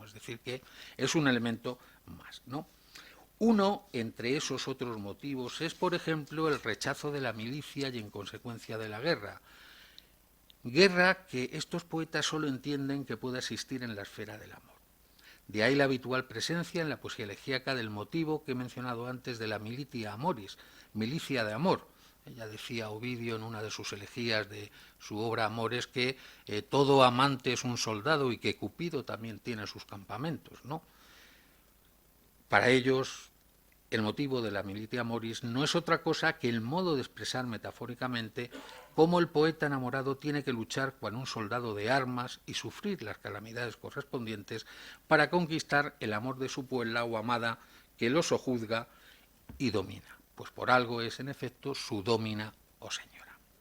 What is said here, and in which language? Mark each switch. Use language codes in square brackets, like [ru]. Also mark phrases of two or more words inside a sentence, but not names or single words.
[es] Es decir, que es un elemento más, ¿no? Uno, entre esos otros motivos, es, por ejemplo, el rechazo de la milicia y, en consecuencia, de la guerra. Guerra que estos poetas solo entienden que puede existir en la esfera del amor. De ahí la habitual presencia en la poesía elegíaca del motivo que he mencionado antes de la [la] militia amoris, [es] milicia de amor. Ya decía Ovidio en una de sus elegías de su obra Amores que todo amante es un soldado y que Cupido también tiene sus campamentos, ¿no? Para ellos, el motivo de la [la] militia amoris [es] no es otra cosa que el modo de expresar metafóricamente cómo el poeta enamorado tiene que luchar con un soldado de armas y sufrir las calamidades correspondientes para conquistar el amor de su puebla o amada que lo sojuzga y domina. Pues por algo es, en efecto, su domina o señora.